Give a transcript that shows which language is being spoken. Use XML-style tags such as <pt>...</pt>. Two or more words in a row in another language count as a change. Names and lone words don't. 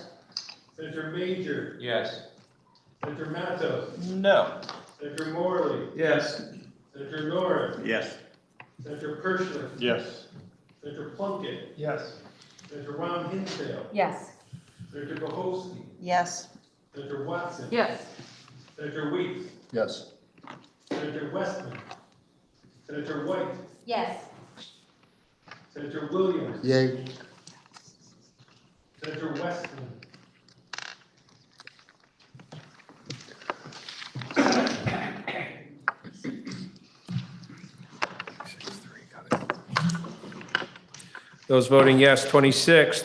<en>Senator Major. Yes. Senator Matos. No. Senator Morley. Yes. Senator Norris. Yes. Senator Kirschner. Yes. Senator Plunkett. Yes. Senator Ron Hinsdale. Yes. Senator Bohosky. Yes. Senator Watson. Yes. Senator Weeks. Yes. Senator Westman. Senator White. Yes. Senator Williams. Yay. Senator Westman. Those voting yes, 26.</en>